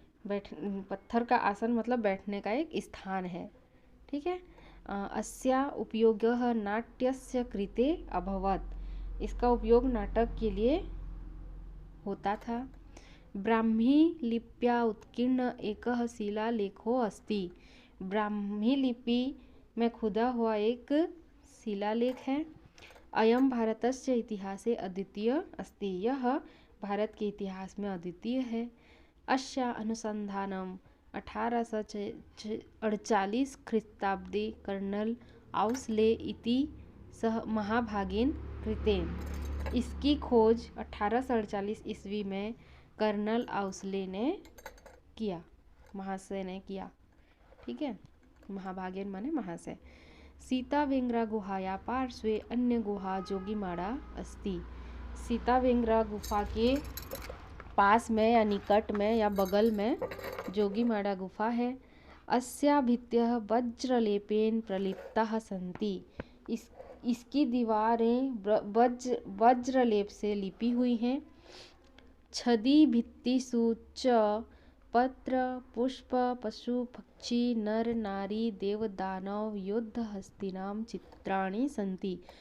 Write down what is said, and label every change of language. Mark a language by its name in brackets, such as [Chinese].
[Hindi] पत्थर का आसन मतलब बैठने का एक स्थान है। ठीक है। [Sanskrit] अस्या उपयोगः नाट्यस्य कृते अभवत्। [Hindi] इसका उपयोग नाटक के लिए होता था। [Sanskrit] ब्राह्मी लिप्या उत्कीर्ण एकः शिलालेखो अस्ति। ब्राह्मी लिपि [Hindi] में खुदा हुआ एक शिलालेख है। [Sanskrit] अयम भारतस्य इतिहासे अद्वितीय अस्ति, [Hindi] यह भारत के इतिहास में अद्वितीय है। [Sanskrit] अस्य अनुसंधानम 1848 ख्रीस्ताब्दे कर्नल आउस्ले इति सह महाभागेन कृतेन। [Hindi] इसकी खोज 1848 ईस्वी में कर्नल आउस्ले ने किया, महाशय ने किया। ठीक है, महाभागेन माने महाशय। [Sanskrit] सीतावेंग्रा गुहाया पार्श्वे अन्य गुहा जोगीमाड़ा अस्ति। [Hindi] सीतावेंग्रा गुफा के पास में या निकट में या बगल में जोगीमाड़ा गुफा है। [Sanskrit] अस्या भित्त्यः वज्रलेपेन प्रलिप्ताः सन्ति। [Hindi] इसकी दीवारें वज्रलेप से लिपी हुई हैं। [Sanskrit] छदी भित्तिषु च पत्र पुष्प पशु पक्षी नर नारी देव दानव युद्ध हस्तिनाम चित्राणि सन्ति।